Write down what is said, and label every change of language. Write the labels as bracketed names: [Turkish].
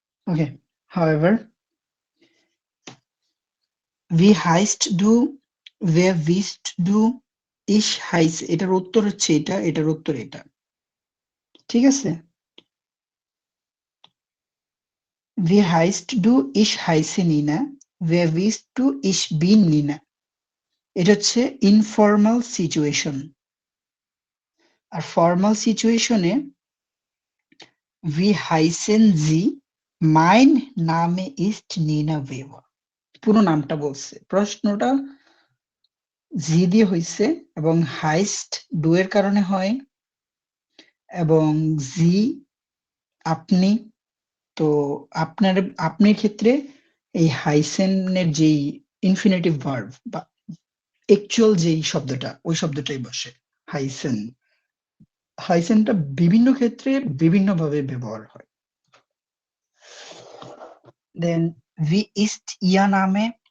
[Bangla] ওকে, however, [German] wie heißt du, wer bist du, ich heiße, [Bangla] এটার উত্তর হচ্ছে এটা, এটার উত্তর এটা, ঠিক আছে? [German] Wie heißt du, ich heiße Nina, wer bist du, ich bin Nina। [Bangla] এটা হচ্ছে ইনফর্মাল সিচুয়েশন। আর ফর্মাল সিচুয়েশনে [German] wie heißen Sie, mein Name ist Nina Weber। [Bangla] পুরো নামটা বলছে, প্রশ্নটা জি দিয়ে হইছে এবং হাইস্ট ডু এর কারণে হয়, এবং জি আপনি। তো আপনার ক্ষেত্রে এই হাইসেনের যেই ইনফিনিটিভ ভার্ব বা অ্যাকচুয়াল যেই শব্দটা, ওই শব্দটাই বসে হাইসেন। হাইসেনটা বিভিন্ন ক্ষেত্রে বিভিন্নভাবে ব্যবহার হয়। [German] দেন wie ist ihr Name,